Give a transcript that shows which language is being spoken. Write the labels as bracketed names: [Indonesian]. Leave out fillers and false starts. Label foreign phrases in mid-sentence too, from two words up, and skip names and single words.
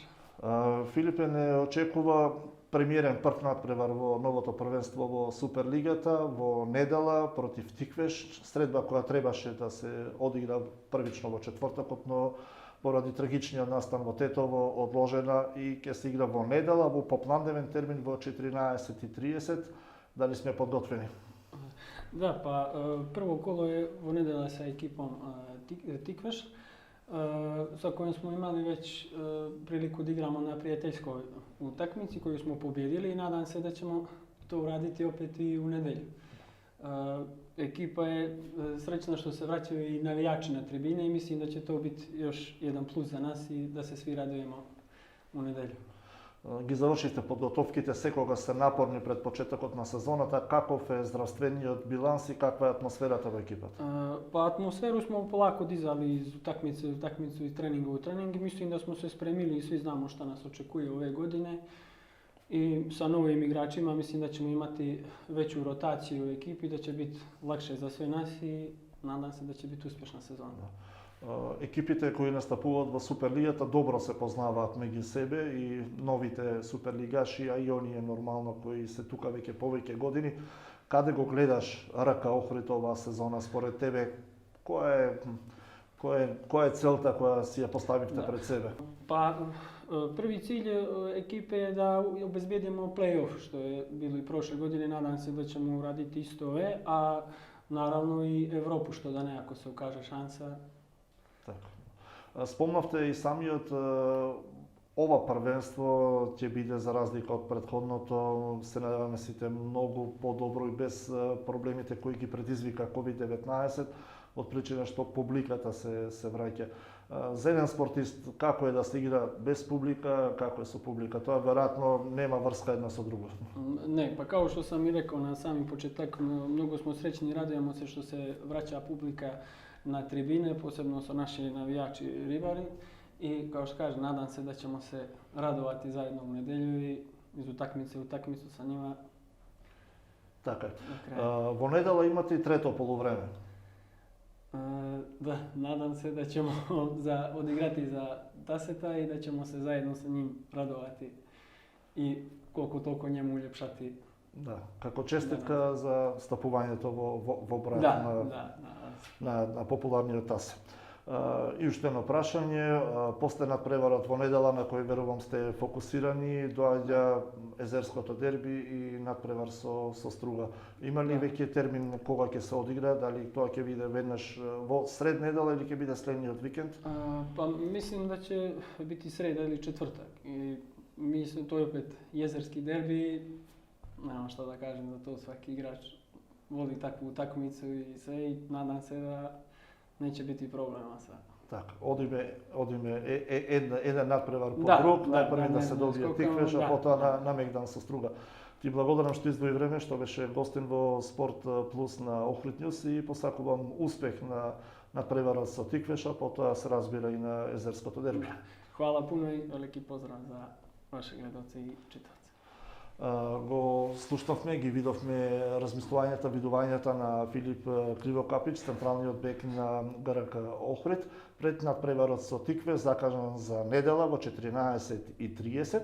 [Macedonian] Филипе, не очекува премиерен прв надпревар во новото првенство во Суперлигата во недела против Тиквеш, средба која требаше да се одигра првично во четвртокот, но поради трагичниот настан во Тетово одложена и ќе се игра во недела во попладневен термин во 14:30. Дали сме подготвени? [Serbian] Да, па прво коло е во недела со екипом Тиквеш, со којом смо имали веќе прилику да играмо на пријателјско утакмици кои смо победили и надам се да ćemo to uraditi opet i u nedelju. Ekipa je srećna što se vraćaju i navijači na tribine i mislim da će to biti još jedan plus za nas i da se svi radujemo u nedelju. [Macedonian] Ги завршите подготовките, секога се напорни пред почетокот на сезоната. Каков е здравствениот биланс и каква е атмосферата во екипата? [Serbian] Па атмосферу smo polako dizali iz utakmice u utakmicu i treninga u trening i mislim da smo se spremili i svi znamo šta nas očekuje ove godine. I sa novim igračima mislim da ćemo imati veću rotaciju u ekipi, da će biti lakše za sve nas i nadam se da će biti uspješna sezona. [Macedonian] Екипите кои настапуваат во Суперлигата добро се познаваат меѓу себе и новите суперлигаши, а и оние нормално кои се тука веќе повеќе години. Каде го гледаш РК Охрид оваа сезона според тебе? Која е целта која си ја поставивте пред себе? [Serbian] Pa prvi cilj ekipe je da obezbedimo play-off, što je bilo i prošle godine. Nadam se da ćemo uraditi isto ove, a naravno i Evropu, što da ne, ako se ukaže šansa. [Macedonian] Така. Спомнавте и самиот ова првенство ќе биде за разлика од претходното, се надеваме сите многу подобро и без проблемите кои ги предизвика COVID-19, од причина што публиката се враќа. За еден спортист како е да се игра без публика, како е со публика? Тоа веројатно нема врска една со друга. [Serbian] Ne, pa kao što sam i rekao na sami početak, mnogo smo srećni i radujemo se što se vraća publika na tribine, posebno su naši navijači ribari i kao što kažem, nadam se da ćemo se radovati zajedno u nedelju i iz utakmice u utakmicu sa njima. [Macedonian] Така е. Во недела имате и трето полувреме. [Serbian] Da, nadam se da ćemo odigrati za Taseta i da ćemo se zajedno sa njim radovati i koliko toliko njemu uljepšati. [Macedonian] Да, како честитка за стапувањето во брајот на популарниот Тасе. И уште едно прашање, после надпреварот во недела на кој верувам сте фокусирани, доаѓа езерското дерби и надпревар со Струга. Има ли веќе термин кога ќе се одигра, дали тоа ќе биде веднаш во сред недела или ќе биде следниот викенд? [Serbian] Pa mislim da će biti sreda ili četvrtak. I mislim to je opet jezerski derbi. Nemam šta da kažem za to, svaki igrač voli takvu utakmicu i sve i nadam se da neće biti problema sa. [Macedonian] Така, одиме еден надпревар по друг, најпрви да се добие Тиквеш, а потоа на Мегдан со Струга. Ти благодарам што издвои време, што беше гостин во Спорт Плюс на Охрид Нјуз и посакувам успех на надпреварот со Тиквеш, а потоа се разбира и на езерското дерби. [Serbian] Hvala puno i veliki pozdrav za vaše gledalce i čitavce. [Macedonian] Го слушнавме, ги видовме видувањата на Филип Кривокапич, централниот бек на ГРК Охрид, пред надпреварот со Тикве, закажан за недела во 14:30.